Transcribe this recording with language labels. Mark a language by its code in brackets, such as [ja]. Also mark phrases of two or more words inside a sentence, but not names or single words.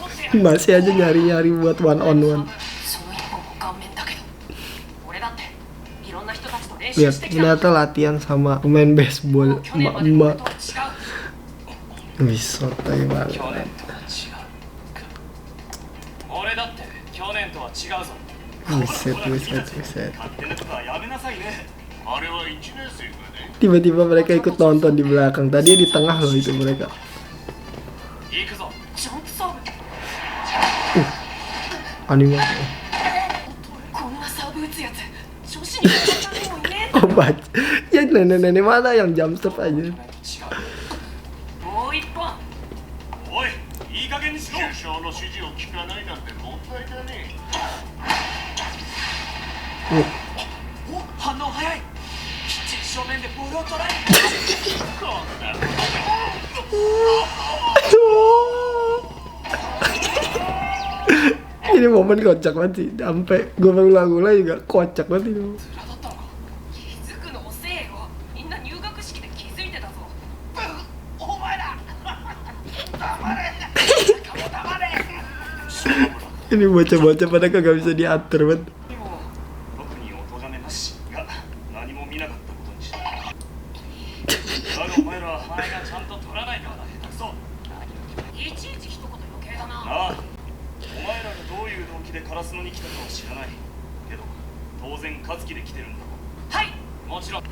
[id] Masih aja nyari-nyari buat [en] one on one. [ja] その一本も顔面だけど俺だっていろんな人たちと練習 [id] Lihat, [ja] してきた [id] ternyata latihan sama pemain baseball [ja] 去年までの俺 [id] emak-emak. [ja] とは違う [id] Wih, sotoy [ja] 去 [id] banget. [ja] 年とは違う俺だって去年とは違うぞ [id] Buset, buset, buset. [ja] 勝手なことはやめなさいねあれは1年生がね [id] Tiba-tiba mereka ikut nonton di belakang. Tadi di tengah loh itu mereka. [ja] 行くぞジャンプサーブ [id] Animasi. [ja] こんなサーブ打つやつ女子に勝たもいね [id] Oh, baca. Ya nenek-nenek mana yang [en] jump stop [id] aja. [ja] 違うもう一本おいいい加減にしろ首相の指示を聞かないなんて問題だねお反応早いきっちり正面でボールを捉えこんな [id] Ini momen kocak banget sih. Sampai gue ngulang-ngulang juga kocak banget itu. [ja] ズラだったのか気づくの遅えよみんな入学式で気づいてたぞお前ら黙れ黙れ [id] Ini bocah-bocah pada kagak bisa diatur banget. [ja] にも特にお咎めなしが何も見なかったことにしただがお前ら前がちゃんと取らないからだ下手くそいちいち一言余計だなああお前らがどういう動機でカラスノに来たかは知らないけど当然勝つ気で来てるんだろうはいもちろん